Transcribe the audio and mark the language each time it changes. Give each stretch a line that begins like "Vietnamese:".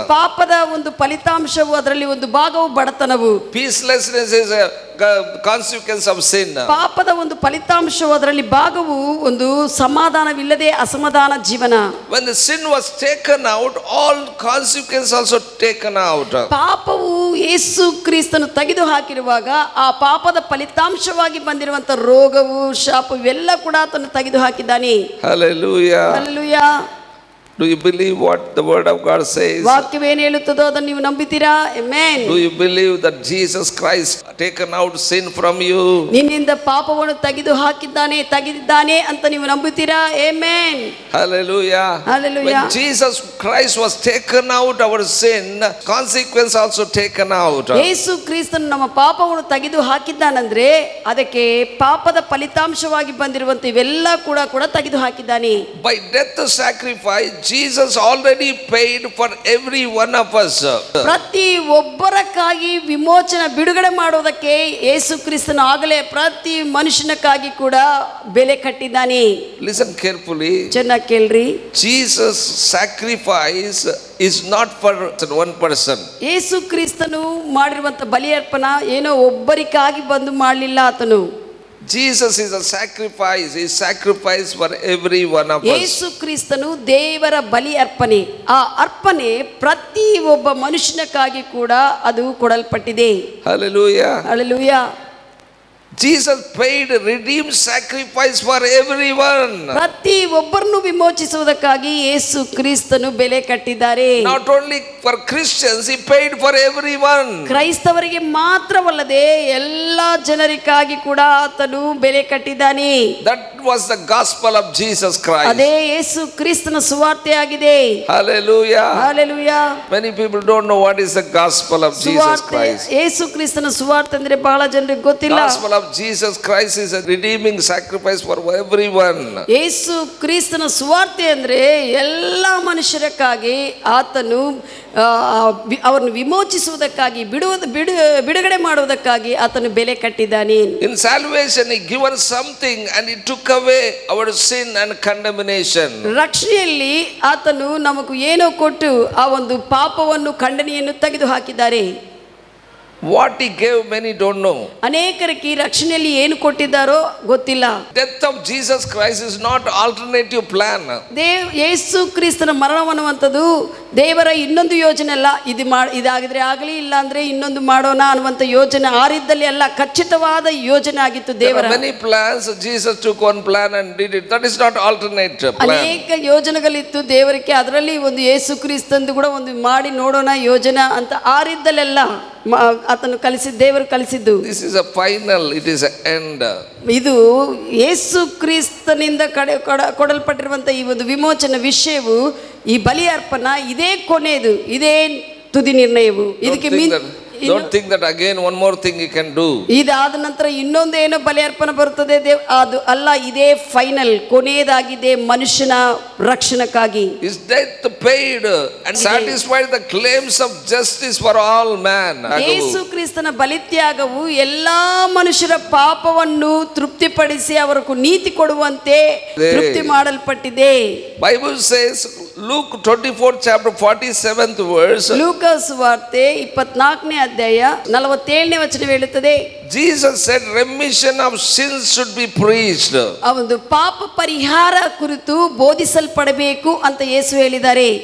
Kannada: ಪಾಪದ ಒಂದು ಫಲಿತಾಂಶವು, ಅದರಲ್ಲಿ ಒಂದು ಭಾಗವು ಬಡತನವು.
English: Peacelessness is a consequence of sin.
Kannada: ಪಾಪದ ಒಂದು ಫಲಿತಾಂಶವು, ಅದರಲ್ಲಿ ಭಾಗವು ಒಂದು ಸಮಾಧಾನವಿಲ್ಲದೆ ಅಸಮಾಧಾನ ಜೀವನ.
English: When the sin was taken out, all consequences also taken out.
Kannada: ಪಾಪವು ಯೇಸು ಕ್ರಿಸ್ತನು ತೆಗೆದು ಹಾಕಿರುವಾಗ ಆ ಪಾಪದ ಫಲಿತಾಂಶವಾಗಿ ಬಂದಿರುವಂತ ರೋಗವು, ಶಾಪವು ಇವೆಲ್ಲ ಕೂಡ ಆತನು ತೆಗೆದು ಹಾಕಿದ್ದಾನೆ.
English: Hallelujah. Hallelujah. Do you believe what the word of God says?
Kannada: ವಾಕ್ಯವೇನು ಹೇಳುತ್ತದೋ ಅದನ್ನು ನೀವು ನಂಬುತ್ತೀರಾ?
English: Amen. Do you believe that Jesus Christ taken out sin from you?
Kannada: ನಿನ್ನಿಂದ ಪಾಪವನ್ನು ತೆಗೆದಿದ್ದಾನೆ ಅಂತ ನೀವು ನಂಬುತ್ತೀರಾ?
English: Amen. Hallelujah. Hallelujah. When Jesus Christ was taken out our sin, consequence also taken out.
Kannada: ಯೇಸು ಕ್ರಿಸ್ತನು ನಮ್ಮ ಪಾಪವನ್ನು ತೆಗೆದು ಹಾಕಿದ್ದಾನಂದ್ರೆ ಅದಕ್ಕೆ ಪಾಪದ ಫಲಿತಾಂಶವಾಗಿ ಬಂದಿರುವಂತ ಇವೆಲ್ಲ ಕೂಡ ತೆಗೆದು ಹಾಕಿದ್ದಾನೆ.
English: By death sacrifice, Jesus already paid for every one of us.
Kannada: ಪ್ರತಿ ಒಬ್ಬರಕ್ಕಾಗಿ ಬಿಡುಗಡೆ ಮಾಡೋದಕ್ಕೆ ಯೇಸು ಕ್ರಿಸ್ತನು ಆಗಲೇ ಪ್ರತಿ ಮನುಷ್ಯನಕ್ಕಾಗಿ ಕೂಡ ಬೆಲೆ ಕಟ್ಟಿದ್ದಾನೆ.
English: Listen carefully.
Kannada: ಚೆನ್ನಾಗಿ ಕೇಳ್ರಿ.
English: Jesus sacrifice is not for one person.
Kannada: ಯೇಸು ಕ್ರಿಸ್ತನು ಮಾಡಿರುವಂತ ಬಲಿಯರ್ಪಣ ಏನೋ ಒಬ್ಬರಿಗಾಗಿ ಬಂದು ಮಾಡಲಿಲ್ಲ ಆತನು.
English: Jesus is a sacrifice. He sacrificed for every one of us.
Kannada: ಯೇಸು ಕ್ರಿಸ್ತನು ದೇವರ ಬಲಿ ಅರ್ಪಣೆ. ಆ ಅರ್ಪಣೆ ಪ್ರತಿ ಒಬ್ಬ ಮನುಷ್ಯನಕ್ಕಾಗಿ ಕೂಡ ಅದು ಕೊಡಲ್ಪಟ್ಟಿದೆ.
English: Hallelujah. Hallelujah. Jesus paid redeemed sacrifice for everyone.
Kannada: ಪ್ರತಿ ಒಬ್ಬರನ್ನು ವಿಮೋಚಿಸುವುದಕ್ಕಾಗಿ ಯೇಸು ಕ್ರಿಸ್ತನು ಬೆಲೆ ಕಟ್ಟಿದ್ದಾರೆ.
English: Not only for Christians, he paid for everyone.
Kannada: ಕ್ರೈಸ್ತವರಿಗೆ ಮಾತ್ರವಲ್ಲದೆ ಎಲ್ಲ ಜನರಿಗಾಗಿ ಕೂಡ ಆತನು ಬೆಲೆ ಕಟ್ಟಿದ್ದಾನೆ.
English: That was the gospel of Jesus Christ.
Kannada: ಅದೇ ಯೇಸು ಕ್ರಿಸ್ತನ ಸುವಾರ್ತೆಯಾಗಿದೆ.
English: Hallelujah. Hallelujah. Many people don't know what is the gospel of Jesus Christ.
Kannada: ಯೇಸು ಕ್ರಿಸ್ತನ ಸುವಾರ್ತೆ ಅಂದ್ರೆ ಬಹಳ ಜನರಿಗೆ ಗೊತ್ತಿಲ್ಲ.
English: Gospel of Jesus Christ is a redeeming sacrifice for everyone.
Kannada: ಯೇಸು ಕ್ರಿಸ್ತನ ಸುವಾರ್ತೆ ಅಂದ್ರೆ ಎಲ್ಲ ಮನುಷ್ಯರಕ್ಕಾಗಿ ಆತನು ಅವರನ್ನು ವಿಮೋಚಿಸುವುದಕ್ಕಾಗಿ ಬಿಡುಗಡೆ ಮಾಡುವುದಕ್ಕಾಗಿ ಆತನು ಬೆಲೆ ಕಟ್ಟಿದ್ದಾನೆ.
English: In salvation he given something and he took away our sin and condemnation.
Kannada: ರಕ್ಷಣೆಯಲ್ಲಿ ಆತನು ನಮಗೂ ಏನೋ ಕೊಟ್ಟು ಆ ಒಂದು ಪಾಪವನ್ನು ಖಂಡನೆಯನ್ನು ತೆಗೆದು ಹಾಕಿದ್ದಾರೆ.
English: What he gave many don't know.
Kannada: ಅನೇಕರಿಗೆ ರಕ್ಷಣೆಯಲ್ಲಿ ಏನು ಕೊಟ್ಟಿದ್ದಾರೋ ಗೊತ್ತಿಲ್ಲ.
English: Death of Jesus Christ is not alternative plan.
Kannada: ಯೇಸು ಕ್ರಿಸ್ತನ ಮರಣವನ್ನುವಂಥದ್ದು ದೇವರ ಇನ್ನೊಂದು ಯೋಜನೆ ಅಲ್ಲ. ಇದಾಗಿದ್ರೆ ಆಗಲಿ, ಇಲ್ಲ ಅಂದ್ರೆ ಇನ್ನೊಂದು ಮಾಡೋಣ ಅನ್ನುವಂಥ ಯೋಜನೆ ಆರಿದ್ದಲ್ಲಿ ಅಲ್ಲ, ಖಚಿತವಾದ ಯೋಜನೆ ಆಗಿತ್ತು ದೇವರ.
English: Many plans. Jesus took one plan and did it. That is not alternate plan.
Kannada: ಅನೇಕ ಯೋಜನೆಗಳಿತ್ತು ದೇವರಿಗೆ, ಅದರಲ್ಲಿ ಒಂದು ಯೇಸು ಕ್ರಿಸ್ತಂದು ಕೂಡ ಒಂದು ಮಾಡಿ ನೋಡೋಣ ಯೋಜನೆ ಅಂತ ಆರಿದ್ದಲ್ಲೆಲ್ಲ ಆತನು ದೇವರು ಕಲಿಸಿದ್ದು.
English: This is a final, it is an end.
Kannada: ಇದು ಯೇಸು ಕ್ರಿಸ್ತನಿಂದ ಕೊಡಲ್ಪಟ್ಟಿರುವಂತ ಈ ಒಂದು ವಿಮೋಚನ ವಿಷಯವು, ಈ ಬಲಿ ಅರ್ಪಣ ಇದೇ ಕೊನೆಯದು, ಇದೇ ತುದಿ ನಿರ್ಣಯವು.
English: Don't think that again one more thing he can do.
Kannada: ಇದಾದ ನಂತರ ಇನ್ನೊಂದೇನೋ ಬಲಿಯರ್ಪಣೆ ಬರುತ್ತದೆ ಅದು ಅಲ್ಲ, ಇದೇ ಫೈನಲ್, ಕೊನೆಯದಾಗಿದೆ ಮನುಷ್ಯನ ರಕ್ಷಣಕ್ಕಾಗಿ.
English: His death paid and satisfied the claims of justice for all man.
Kannada: ಯೇಸು ಕ್ರಿಸ್ತನ ಬಲಿತ್ಯಾಗವು ಎಲ್ಲಾ ಮನುಷ್ಯರ ಪಾಪವನ್ನು ತೃಪ್ತಿಪಡಿಸಿ ಅವರಿಗೆ ನೀತಿ ಕೊಡುವಂತೆ ತೃಪ್ತಿ ಮಾಡಲ್ಪಟ್ಟಿದೆ.
English: Bible says Luke 24 chapter 47th verse.
Kannada: Lucas ವಾರ್ತೆ 24ನೇ ಅಧ್ಯಾಯ 47ನೇ ವಚನ ಹೇಳುತ್ತದೆ,
English: Jesus said remission of sins should be preached.
Kannada: ಒಂದು ಪಾಪ ಪರಿಹಾರ ಕುರಿತು ಬೋಧಿಸಲ್ಪಡಬೇಕು ಅಂತ ಯೇಸು ಹೇಳಿದ್ದಾರೆ.